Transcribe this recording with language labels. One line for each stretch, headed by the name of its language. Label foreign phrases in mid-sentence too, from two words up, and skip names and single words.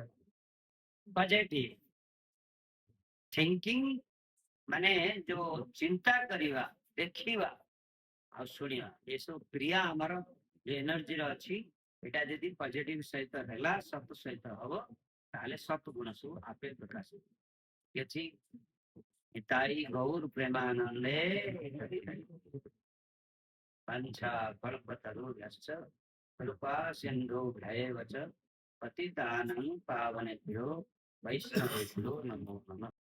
English: positive thinking
Odia: ମାନେ ଯୋଉ ଚିନ୍ତା କରିବା, ଦେଖିବା ଆଉ ଶୁଣିବା, ଏସବୁ କ୍ରିୟା ଆମର ଯୋଉ ଏନର୍ଜିର ଅଛି, ଏଇଟା ଯଦି ପଜିଟିଭ ସହିତ ହେଲା, ସତ ସହିତ ହବ, ତାହେଲେ ସତ ଗୁଣ ସବୁ ଆପେ ପ୍ରକାଶ କିଛି। ତାଇ ଗୌର ପ୍ରେମାନନ୍ଦେ
Sanskrit: पंचा कल्पतरुभ्यश्च कृपा सिन्धुभ्यैव च पतितानां पावनेभ्यो वैष्णवेभ्यो नमो नमः।